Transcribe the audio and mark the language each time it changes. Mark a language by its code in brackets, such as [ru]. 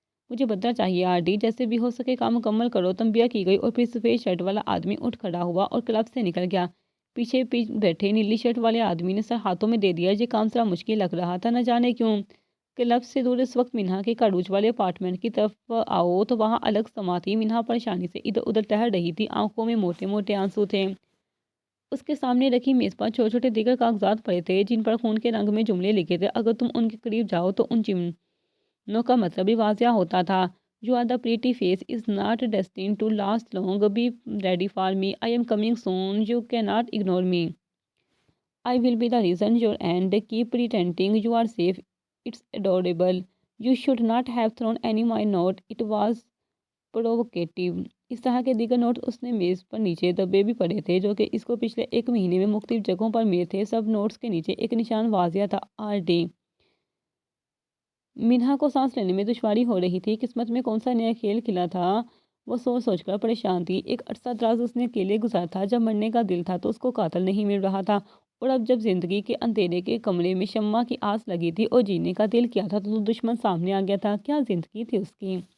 [ur] مجھے بدلہ چاہیے آرڈی، جیسے بھی ہو سکے کام مکمل کرو، تنبیہ کی گئی اور پھر سفید شرٹ والا آدمی اٹھ کھڑا ہوا اور کلب سے نکل گیا۔ پیچھے بیٹھے نیلی شرٹ والے آدمی نے سر ہاتھوں میں دے دیا۔ یہ کام ذرا مشکل لگ رہا تھا، نہ جانے کیوں۔ کلب سے دور اس وقت منہا کے کاروچ والے اپارٹمنٹ کی طرف آؤ تو وہاں الگ سما تھی۔ منہا پریشانی سے ادھر ادھر ٹہل رہی تھی، آنکھوں میں موٹے موٹے آنسو تھے۔ اس کے سامنے رکھی میز پر چھوٹے چھوٹے دیگر کاغذات پڑے تھے جن پر خون کے رنگ میں جملے لکھے تھے۔ اگر تم ان کے قریب جاؤ تو ان جملوں کا مطلب بھی واضح ہوتا تھا۔ [en] You are the pretty face is not destined to last long. Be ready for me. I am coming soon. You cannot ignore me. I will be the reason you're end. Keep pretending you are safe. It's adorable. You should not have thrown any my note. It was provocative. [ur] اس طرح کے دیگر note اس نے میز پر نیچے دبے بھی پڑے تھے جو کہ اس کو پچھلے ایک مہینے میں مختلف جگہوں پر ملے تھے۔ سب نوٹس کے نیچے ایک نشان واضح تھا، آر ڈی۔ منہا کو سانس لینے میں دشواری ہو رہی تھی۔ قسمت میں کون سا نیا کھیل کھلا تھا، وہ سوچ سوچ کر پریشان تھی۔ ایک عرصہ دراز اس نے اکیلے گزارا تھا۔ جب مرنے کا دل تھا تو اس کو قاتل نہیں مل رہا تھا، اور اب جب زندگی کے اندھیرے کے کمرے میں شمع کی آس لگی تھی اور جینے کا دل کیا تھا تو دشمن سامنے آ گیا تھا۔ کیا زندگی تھی اس کی!